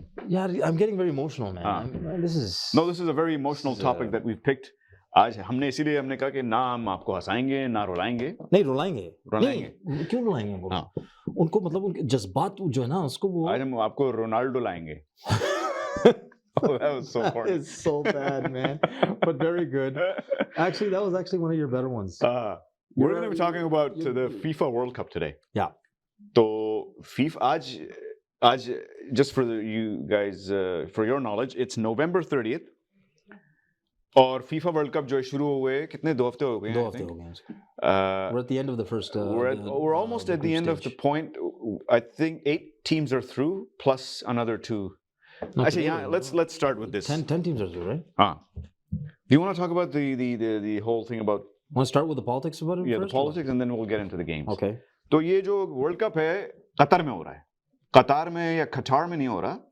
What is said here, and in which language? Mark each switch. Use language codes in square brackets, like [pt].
[en] Yeah, I'm getting very emotional, man. This is a very emotional topic that we've picked. [hi] आज हमने इसीलिए हमने कहा कि ना हम आपको हंसाएंगे ना रुलाएंगे. नहीं रुलाएंगे. नहीं, क्यों रुलाएंगे वो? उनको मतलब उनके जज्बात जो है ना उसको वो. आज हम आपको रोनाल्डो लाएंगे. [en] Oh, that was so corny. It's so bad, man. But very good. Actually, that was actually one of your better ones. We're going to be talking about the FIFA World Cup today. Yeah. So FIFA [hi] आज [en] just for you guys for your knowledge, it's November 30th. [hi] और FIFA World Cup जो शुरू हुए कितने 2 हफ्ते हो गए हैं? 2 हफ्ते हो गए हैं. [en] We're at the end of the first. We're almost at the end of the point. I think 8 teams are through plus another 2. Actually, yeah. Let's start with this. 10 teams are through, right? Do you want to talk about the whole thing about? Want to start with the politics about it? Yeah, first, the politics, and then we'll get into the games. Okay. [hi] तो ये जो world cup है Qatar में हो रहा है, कतार में या खटार में नहीं हो रहा,